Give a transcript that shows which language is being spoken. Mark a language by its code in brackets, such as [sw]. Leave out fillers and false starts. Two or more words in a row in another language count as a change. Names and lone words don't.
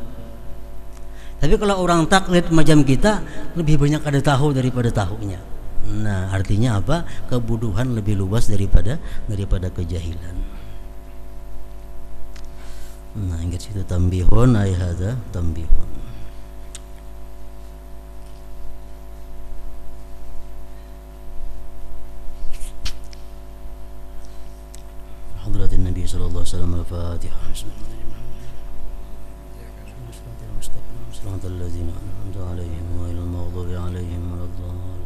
[bjn] Tapi kalau orang taklid macam kita, lebih banyak kada tahu daripada tahunya. Nah, artinya apa? Kebodohan lebih luas daripada kejahilan. Nah, ingat situ [ar] تنبيه أي هذا تنبيه. حضرة النبي صلى الله عليه وسلم. الفاتحة. صراط الذين أنعمت عليهم غير المغضوب عليهم ولا الضالين.